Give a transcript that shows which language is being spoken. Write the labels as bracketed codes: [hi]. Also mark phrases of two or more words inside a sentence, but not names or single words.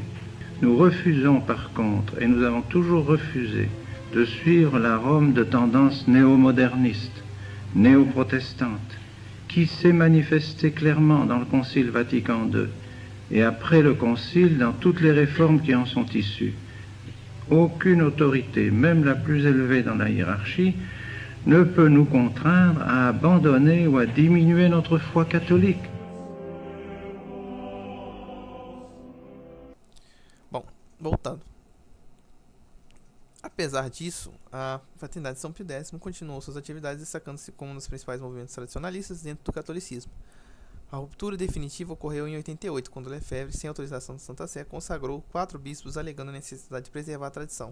[fr] Nous refusons par contre, et nous avons toujours refusé, de suivre la Rome de tendance néo-moderniste, néo-protestante, qui s'est manifestée clairement dans le Concile Vatican II et après le Concile dans toutes les réformes qui en sont issues. Aucune autorité, même la plus élevée dans la hiérarchie, ne peut nous contraindre à abandonner ou à diminuer notre foi catholique. [pt] Bom, voltando. Apesar disso, a Fraternidade de São Pio X continuou suas atividades, destacando-se como um dos principais movimentos tradicionalistas dentro do catolicismo. A ruptura definitiva ocorreu em 88, quando Lefebvre, sem autorização de Santa Sé, consagrou 4 bispos, alegando a necessidade de preservar a tradição.